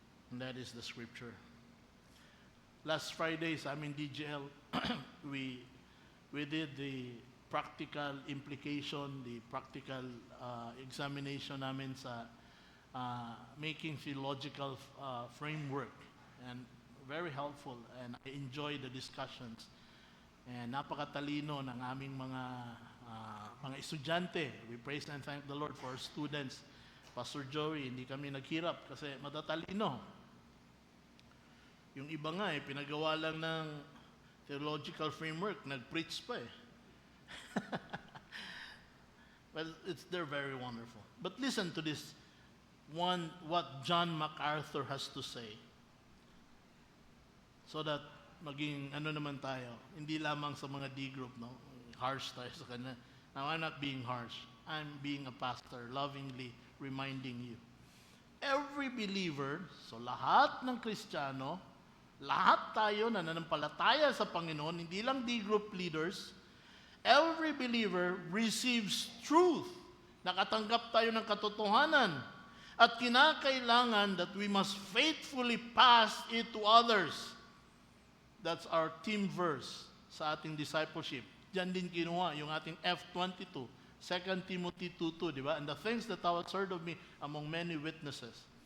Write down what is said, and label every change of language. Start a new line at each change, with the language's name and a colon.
English: And that is the scripture. Last Friday, sa aming DGL, we did the practical implication, the practical examination namin sa making theological framework. And very helpful, and I enjoy the discussions.
Filipino: And napakatalino ng aming mga estudyante.
English: We praise and thank the Lord for our students. Pastor Joey,
Filipino: hindi kami naghirap kasi matatalino. Yung iba nga pinagawa lang ng theological framework, nag-preach pa eh.
English: Well, they're very wonderful. But listen to this one, what John MacArthur has to say.
Filipino: So that maging ano naman tayo, hindi lamang sa mga D group, no? Harsh tayo sa kanya.
English: Now, I'm not being harsh. I'm being a pastor, lovingly reminding you.
Filipino: Every believer, so lahat ng Kristiyano, lahat tayo na nanampalataya sa Panginoon, hindi lang D group leaders,
English: every believer receives truth.
Filipino: Nakatanggap tayo ng katotohanan. At kinakailangan
English: that we must faithfully pass it to others. That's our theme verse sa ating discipleship.
Filipino: Diyan din kinuha yung ating
English: F22, 2 Timothy 2:2, di ba? And the things that thou hast heard of me among many witnesses.